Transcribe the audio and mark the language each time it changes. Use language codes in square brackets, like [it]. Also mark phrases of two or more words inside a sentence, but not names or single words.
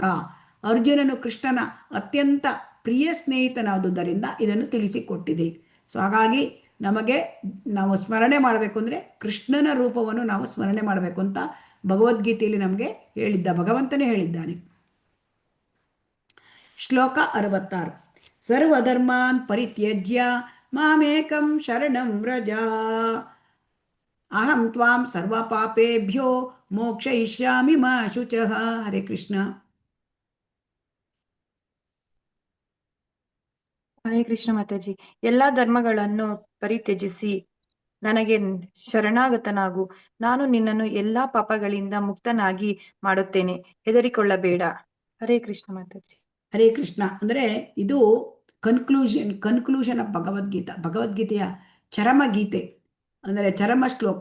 [kn] ಅರ್ಜುನನು ಕೃಷ್ಣನ ಅತ್ಯಂತ ಪ್ರಿಯ ಸ್ನೇಹಿತನಾದುದರಿಂದ ಇದನ್ನು ತಿಳಿಸಿಕೊಟ್ಟಿದೆ. ಸೊ ಹಾಗಾಗಿ ನಾವು ಸ್ಮರಣೆ ಮಾಡಬೇಕು ಅಂದರೆ ಕೃಷ್ಣನ ರೂಪವನ್ನು ನಾವು ಸ್ಮರಣೆ ಮಾಡಬೇಕು ಅಂತ ಭಗವದ್ಗೀತೆಯಲ್ಲಿ ನಮಗೆ ಭಗವಂತನೇ ಹೇಳಿದ್ದಾನೆ. ಶ್ಲೋಕ 66. [sa] ಸರ್ವಧರ್ಮಾನ್ ಪರಿತ್ಯಜ್ಯ ಮಾಮೇಕಂ ಶರಣಂ ವ್ರಜ, ಅಹಂ ತ್ವಾಂ ಸರ್ವ ಪಾಪೇಭ್ಯೋ ಮೋಕ್ಷಯಿಷ್ಯಾಮಿ ಮಾ ಶುಚಃ. [kn] ಹರೇ ಕೃಷ್ಣ. ಹರೇ ಕೃಷ್ಣ ಮಾತಾಜಿ. ಎಲ್ಲಾ ಧರ್ಮಗಳನ್ನು ಪರಿತ್ಯಜಿಸಿ ನನಗೆ ಶರಣಾಗತನಾಗು. ನಾನು ನಿನ್ನನ್ನು ಎಲ್ಲಾ ಪಾಪಗಳಿಂದ ಮುಕ್ತನಾಗಿ ಮಾಡುತ್ತೇನೆ, ಹೆದರಿಕೊಳ್ಳಬೇಡ. ಹರೇ ಕೃಷ್ಣ ಮಾತಾಜಿ. ಹರೇ ಕೃಷ್ಣ ಅಂದರೆ ಇದು [en] conclusion of [kn] ಭಗವದ್ಗೀತೆಯ ಚರಮ ಗೀತೆ, ಅಂದರೆ ಚರಮ ಶ್ಲೋಕ.